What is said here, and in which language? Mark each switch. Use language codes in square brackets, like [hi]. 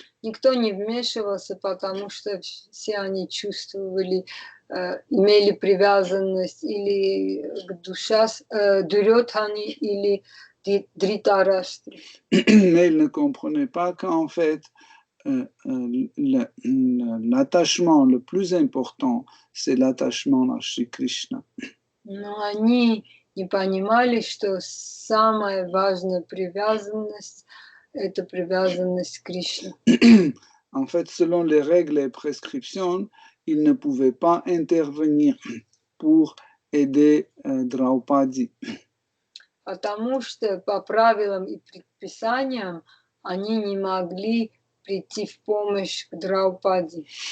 [ru] Никто не вмешивался, потому что все они чувствовали, имели привязанность или к Дурьодхане, или Dhritarashtra. [fr] Mais ils ne comprenaient pas qu'en fait, l'attachement le plus important, c'est l'attachement à Shri Krishna. [ru] Но они не понимали, что самая важная привязанность – это привязанность к Кришне. [fr] En fait, selon les règles et prescriptions, ils ne pouvaient pas intervenir pour aider Draupadi. [ru] Потому что по правилам и предписаниям они не могли прийти в помощь к Драупади.